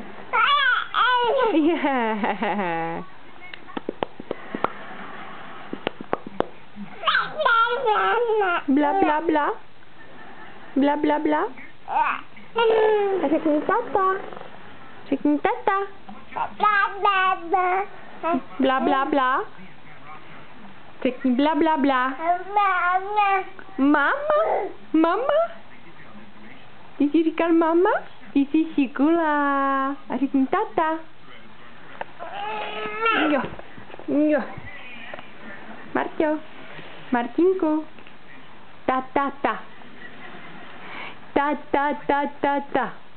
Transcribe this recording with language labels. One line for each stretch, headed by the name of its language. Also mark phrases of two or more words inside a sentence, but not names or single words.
Czech: Yeah. Bla bla bla. Bla bla bla. Řekni tata. Řekni tata. Bla bla bla. Řekni bla bla bla. Mama. Mama. Ty jsi říkal mama? Ty jsi šikula. A řekni tata. Jo. Jo. Marťo. Martinku. Ta. Ta.